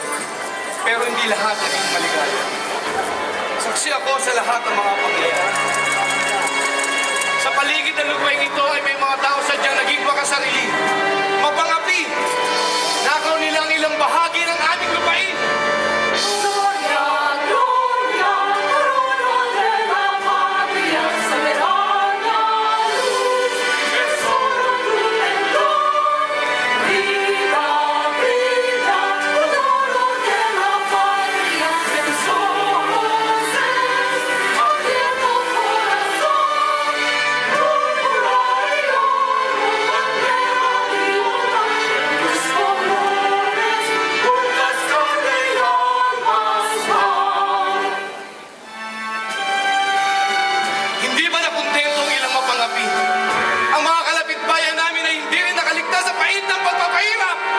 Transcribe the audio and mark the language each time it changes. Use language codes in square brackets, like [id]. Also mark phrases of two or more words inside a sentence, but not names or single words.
[tl] Pero hindi lahat naging maligaya. Saksi ako sa lahat ng mga pangyayari. Sa paligid ng lupaing ito ay may mga tao sadyang naging makasarili. Mapangapi! Nakaw nila ang ilang bahagi ng aming lupain. [es] Gloria, Gloria, corona de la patria, soberana luz, que solo tu pendón brilla, brilla, corona de la patria, que tus ojos es ardiendo corazón, púrpura y oro, bandera de libertad, tus colores, un cascabel de almas van. [tl] Hindi ba nakontento ang ilang mapangapi? Ang mga kalapit bayan namin ay hindi rin nakaligtas sa pait ng pagpapahirap.